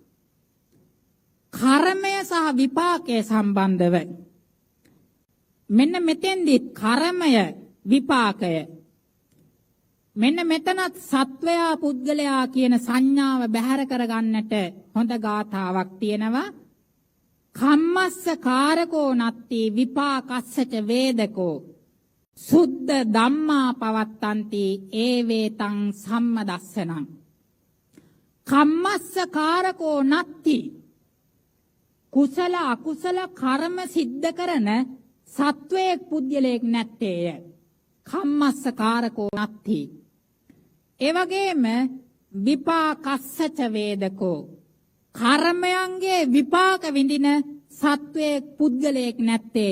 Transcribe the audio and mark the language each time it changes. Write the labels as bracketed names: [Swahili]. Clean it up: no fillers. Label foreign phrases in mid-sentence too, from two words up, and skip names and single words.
[Sinhala] කර්මය සහ විපාකය සම්බන්ධව. මෙන්න මෙතෙන්දි කර්මය විපාකය මෙන්න මෙතනත් සත්වයා පුද්ගලයා කියන සංඥාව බැහැර කරගන්නට හොඳ ගාථාවක් තියෙනවා. [Pali] කම්මස්ස කාරකෝ නත්ති විපාකස්සච වේදකෝ සුද්ධ ධම්මා පවත්තන්ති ඒවේතං සම්මදස්සනං. කම්මස්ස කාරකෝ නත්ති [Sinhala] කුසල අකුසල කර්ම සිද්ධ කරන සත්වයක් පුද්ගලයෙක් නැත්තේය. [Pali] කම්මස්ස කාරකෝ නත්ති. [Sinhala] ඒ වගේම [Pali] විපාකස්සච වේදකෝ [Sinhala] කර්මයන්ගේ විපාක විඳින සත්වයක් පුද්ගලයෙක් නැත්තේය.